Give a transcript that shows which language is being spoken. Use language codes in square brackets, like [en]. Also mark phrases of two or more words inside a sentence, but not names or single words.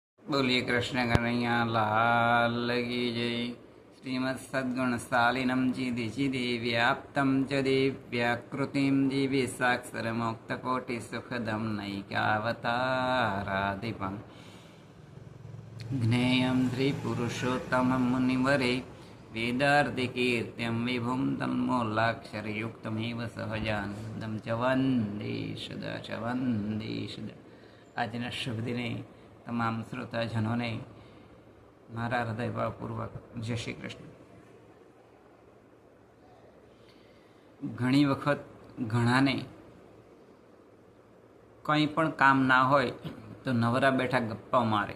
[hi] बोलिए कृष्ण कन्हैया लाल की जय। [sa] श्रीमद सद्गुण सालिनम जिधि जिधि व्याप्तम च दिव्याकृतिम दिव्य साक्षर मोक्त कोटि सुखदम नैकावताराधिपम ज्ञेयं त्रिपुरुषोत्तमं मुनिवरे वेदार्थिकीर्त्यं विभुं तन्मूलाक्षरयुक्तमेव सहजानन्दं च वन्दे सदा च वन्दे सदा। [gu] આજના શુભ દિને તમામ શ્રોતાજનોને મારા હૃદયભાવપૂર્વક જય શ્રી કૃષ્ણ. ઘણી વખત ઘણાને કંઈ પણ કામ ના હોય તો નવરા બેઠા ગપ્પા મારે.